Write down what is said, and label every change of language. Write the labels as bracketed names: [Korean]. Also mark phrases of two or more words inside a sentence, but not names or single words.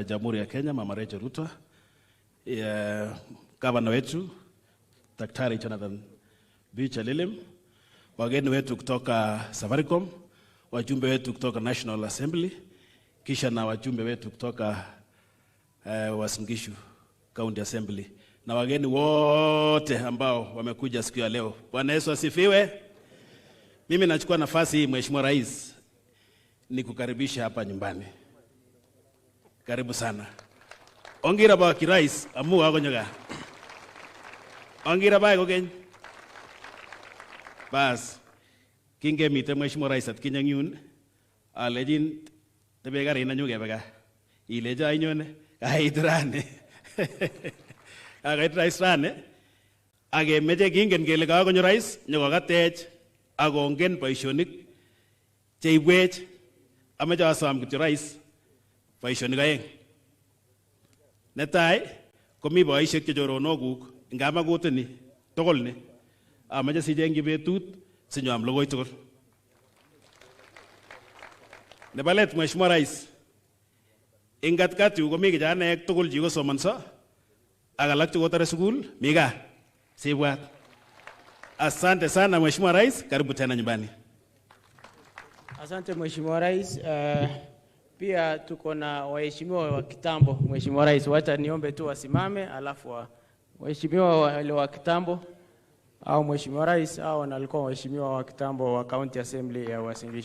[Swahili] Jamhuri ya Kenya Mama Rachel Ruto, Governor wetu Daktari Jonathan Lilim, wageni wetu kutoka Safaricom, wajumbe wetu kutoka National Assembly, kisha na wajumbe wetu kutoka Uasin Gishu County Assembly, na wageni wote ambao wamekuja siku ya leo. Bwana Yesu asifiwe. Mimi nachukua nafasi hii Mheshimiwa Rais ni kukaribisha hapa nyumbani. Karibu sana. [Kalenjin] Ongira ba kirais amu wako nyoga. Ongira ba kogen. Bas kinge mite Mheshimiwa Rais at kinyang yun alejin tebe gari na nyuge bega. Ileja inyone kaitrane. Kaitrane rane. Age meje kingen kele kakonyo Rais nyoko katech akongen boisionik cheibwech ameche asom kityo Rais boisionik aeng. Netai komi boisiek che choronokuk ngama kutini tugul ni amache sijengji betut sinyam logoi tugul. Nebo let Mheshimiwa Rais, ing katikati yu komi kijanaek tugul chikosomonso ak alak chekotore sukul mi gaa sibwat. [Swahili] Asante sana Mheshimiwa Rais, karibu tena nyumbani. Asante Mheshimiwa Rais. Pia tuko na waheshimiwa wa kitambo. Mheshimiwa Rais, wacha niombe tu wasimame alafu waheshimiwa wale wa kitambo au Mheshimiwa Rais au walikuwa waheshimiwa wa kitambo wa County Assembly ya Uasin Gishu.